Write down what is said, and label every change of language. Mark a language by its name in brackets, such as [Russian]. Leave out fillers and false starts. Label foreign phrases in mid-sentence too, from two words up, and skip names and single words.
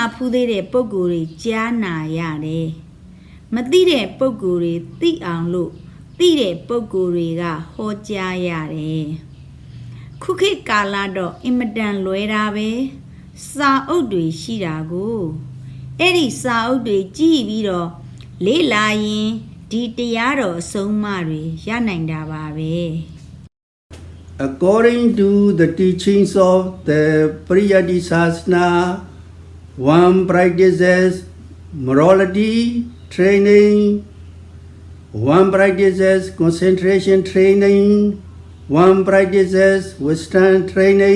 [Burmese] ဖူးသေးတဲ့ပုဂ္ဂိုလ်တွေကြားနာရတယ်။မသိတဲ့ပုဂ္ဂိုလ်တွေသိအောင်လို့သိတဲ့ပုဂ္ဂိုလ်တွေကဟောကြားရတယ်။ခုခေတ်ကာလတော့အင်မတန်လွယ်တာပဲစာအုပ်တွေရှိတာကိုအဲ့ဒီစာအုပ်တွေကြည့်ပြီးတော့လေ့လာရင်ဒီတရားတော်အဆုံးအမတွေရနိုင်တာပါပဲ [English] According to the teachings of the Vïriya, one practices morality training, one practices concentration training, one practices wisdom training.